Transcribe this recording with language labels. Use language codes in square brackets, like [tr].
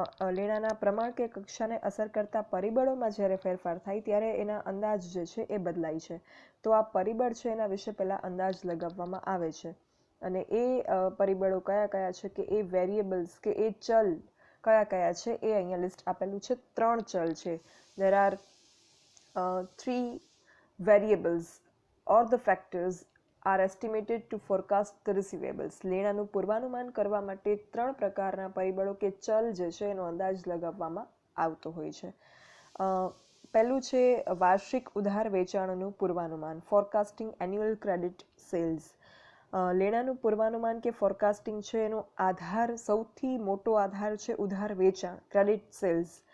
[gu] લેણાના પ્રમાણ કે કક્ષાને અસર કરતા પરિબળોમાં જ્યારે ફેરફાર થાય ત્યારે એના અંદાજ જે છે એ બદલાય છે. તો આ પરિબળ છે એના વિશે પહેલાં અંદાજ લગાવવામાં આવે છે અને એ પરિબળો કયા કયા છે કે એ વેરિયેબલ્સ કે એ ચલ કયા કયા છે એ અહીંયા લિસ્ટ આપેલું છે. 3 ચલ છે. [en] There are 3 variables or the factors are estimated to forecast the receivables. [gu] લેણાનું પૂર્વાનુમાન કરવા માટે 3 પ્રકારના પરિબળો કે ચલ જે છે એનો અંદાજ લગાવવામાં આવતો હોય છે. પહેલું છે વાર્ષિક ઉધાર વેચાણનું પૂર્વાનુમાન, [en] Forecasting annual credit sales. [gu] લેણાનું પૂર્વાનુમાન કે ફોરકાસ્ટિંગ છે એનો આધાર, સૌથી મોટો આધાર છે ઉધાર વેચાણ, [en] Credit sales.